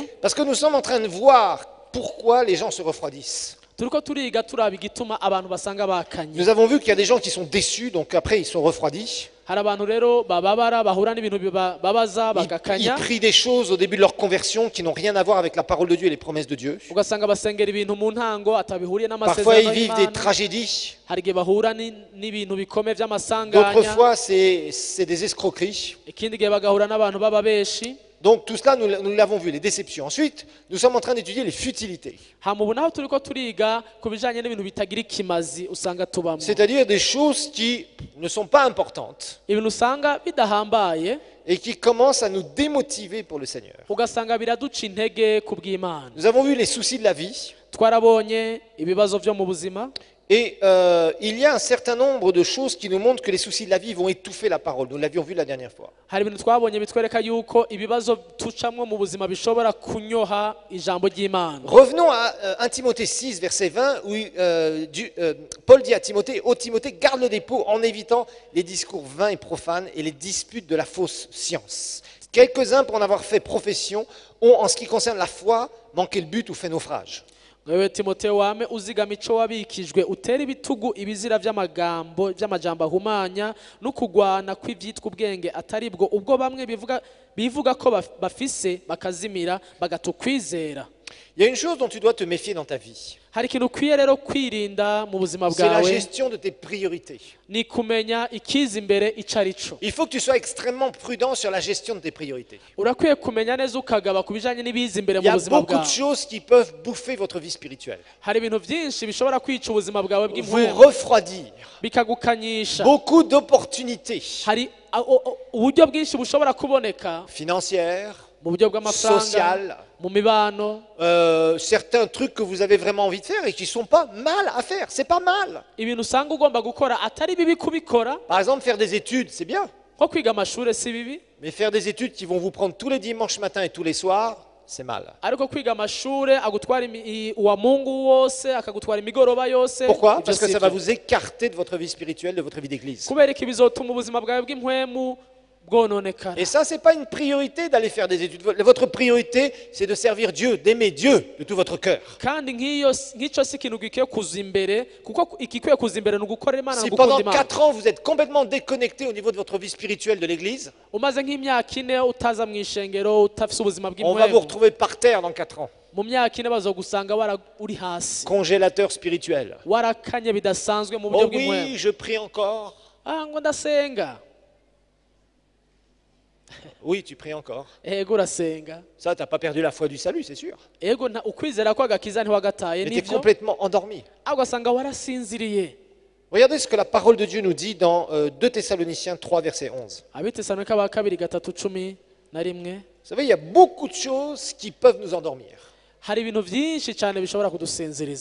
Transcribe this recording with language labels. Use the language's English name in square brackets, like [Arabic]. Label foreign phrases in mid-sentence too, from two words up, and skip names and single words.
[French] parce que nous sommes en train de voir pourquoi les gens se refroidissent. [Rundi] turiko turiga turaba igituma abantu basanga bakanye. [French] Nous avons vu qu'il y a des gens qui sont déçus, donc après ils sont refroidis. [Rundi] Hari abantu rero bababara bahura n'ibintu bibabaza [French] Ils [Rundi] bagakanya, [French] prient des choses au début de leur conversion qui n'ont rien à voir avec la parole de Dieu et les promesses de Dieu. [Rundi] ugasanga basengera ibintu mu ntango atabihuriye [French] Parfois ils [Rundi] n'amasezerano [French] vivent des [Rundi] y'Imana. [French] tragédies, [Rundi] Hari igihe bahura n'ibintu bikomeye [French] d'autres [Rundi] by'amasanganya, [French] fois c'est des escroqueries. [Rundi] ikindi gihe bagahura n'abantu b'ababeshi. [French] Donc tout cela, nous l'avons vu, les déceptions. Ensuite, nous sommes en train d'étudier les futilités. [Rundi] hama ubu naho turiko turiga ku bijanye n'ibintu bitagira ikimazi usanga tubamo, [French] C'est-à-dire des choses qui ne sont pas importantes [Rundi] ibintu usanga bidahambaye [French] et qui commencent à nous démotiver pour le Seigneur. [Rundi] ugasanga biraduca intege ku bw'Imana. [French] Nous avons vu les soucis de la vie. [Rundi] Twarabonye ibibazo byo mu buzima, [French] Et il y a un certain nombre de choses qui nous montrent que les soucis de la vie vont étouffer la parole. Nous l'avions vu la dernière fois. [Rundi] hari ibintu twabonye bitwereka yuko ibibazo tucamwo mu buzima bishobora kunyoha ijambo ry'Imana. [French] Revenons à 1 Timothée 6, verset 20, où Paul dit à Timothée, ô Timothée, garde le dépôt en évitant les discours vains et profanes et les disputes de la fausse science. Quelques-uns, pour en avoir fait profession, ont, en ce qui concerne la foi, manqué le but ou fait naufrage. [Rundi] Wewe Timotheo wame uzigama ico wabikijwe utera ibitugu ibizira by'amajambo ahumanya no kugwana kw'ivyitwa ubwenge atari bwo, ubwo bamwe bivuga ko bafise bakazimira bagatukwizera. [French] Il y a une chose dont tu dois te méfier dans ta vie. [Rundi] Hari ikintu ukwiye rero kwirinda mu buzima [French] C'est la [Rundi] bwawe, [French] gestion de tes priorités. [Rundi] ni kumenya ikiza imbere ico ari co. [French] Il faut que tu sois extrêmement prudent sur la gestion de tes priorités. [Rundi] Urakwiye kumenya neza ukagaba ku bijanye n'ibiza imbere [French] Il y [Rundi] mu [French] a [Rundi] buzima [French] beaucoup de [Rundi] bwawe. [French] choses qui peuvent bouffer votre vie spirituelle, [Rundi] Hari ibintu vyinshi bishobora kwica ubuzima bwawe [French] vous [Rundi] bw'impwemu [French] refroidir, [Rundi] bikagukanyisha. [French] beaucoup d'opportunités [Rundi] Hari uburyo bwinshi bushobora kuboneka [French] financières, [Rundi] mu buryo bw'amafaranga, [French] sociales, [Rundi] mu mibano, [French] certains trucs que vous avez vraiment envie de faire et qui ne sont pas mal à faire. C'est pas mal. [Rundi] ibintu usanga ugomba gukora atari bibi kubikora, [French] Par exemple, faire des études, c'est bien. [Rundi] nko kwiga amashuri si bibi, [French] Mais faire des études qui vont vous prendre tous les dimanches matins et tous les soirs, c'est mal. [Rundi] ariko kwiga amashuri agutwara uwa mungu wose akagutwara imigoroba yose. [French] Pourquoi? [Rundi] ibyo [French] Parce que [Rundi] si [French] ça va [Rundi] byo. [French] vous écarter de votre vie spirituelle, de votre vie d'église. [Rundi] kubera iki bizotuma ubuzima bwawe bw'impwemu bwononekara. [French] Et ça, c'est pas une priorité d'aller faire des études. Votre priorité, c'est de servir Dieu, d'aimer Dieu de tout votre cœur. [Rundi] kandi nk'icyo si ikintu gikwiye kuza imbere, kuko igikwiye kuza imbere ni ugukorera Imana no [French] Si [Rundi] gukunda [French] pendant [Rundi] Imana. [French] 4 ans, vous êtes complètement déconnecté au niveau de votre vie spirituelle de l'église, [Rundi] umaze nk'imyaka ine utaza mu ishengero utafise ubuzima [French] on va vous [Rundi] bw'impwemu, [French] retrouver par terre dans 4 ans. [Rundi] mu myaka ine bazogusanga uri hasi, [French] Congélateur spirituel. [Rundi] warakanye bidasanzwe mu [French] Oh [Rundi] buryo bw'impwemu. [French] oui, je prie encore. [Rundi] Ngo ndasenga. [French] Oui, tu pries encore. [Rundi] Ego urasenga. [French] Ça, tu n'as pas perdu la foi du salut, c'est sûr. [Rundi] Ego ukwizera ko agakiza ntiwagataye [French] Mais tu es [Rundi] nivyo, [French] complètement endormi. [Rundi] ugasanga warasinziriye. [French] Regardez ce que la parole de Dieu nous dit dans 2 Thessaloniciens 3, verset 11. [Rundi] Abitesanika ba kabiri gatatu cumi na rimwe. [French] Vous savez, il y a beaucoup de choses qui peuvent nous endormir. [Rundi] Hari ibintu byinshi cyane bishobora kudusinziriza.